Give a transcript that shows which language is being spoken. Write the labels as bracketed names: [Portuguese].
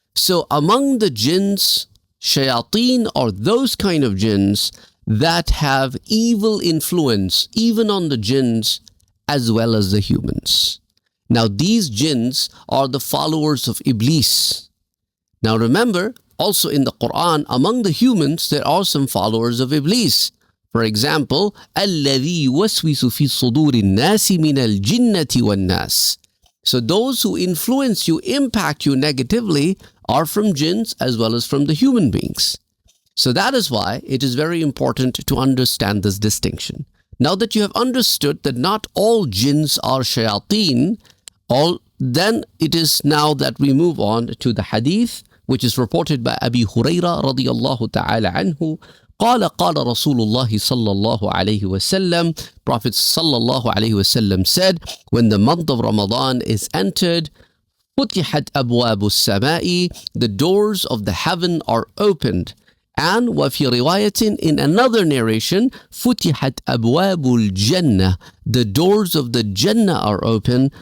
[English] So among the jinns, shayateen are those kind of jinns that have evil influence even on the jinns as well as the humans. Now these jinns are the followers of Iblis. Now remember, also in the Quran, among the humans, there are some followers of Iblis. For example, [Arabic] الَّذِي يُوَسْوِسُ فِي صُدُورِ النَّاسِ مِنَ الْجِنَّةِ وَالنَّاسِ. [English] So those who influence you, impact you negatively, are from jinns as well as from the human beings. So that is why it is very important to understand this distinction. Now that you have understood that not all jinns are shayateen, then it is now that we move on to the hadith, which is reported by Abi Huraira radiyallahu ta'ala anhu. [Arabic] قال رسول الله صلى الله عليه وسلم. [English] Prophet sallallahu alayhi wasallam said, when the month of Ramadan is entered, [Arabic] فتحت أبواب السماء, [English] the doors of the heaven are opened. And [Arabic] وفي رواية, [English] in another narration, [Arabic] فتحت أبواب الجنة, [English] the doors of the Jannah are open.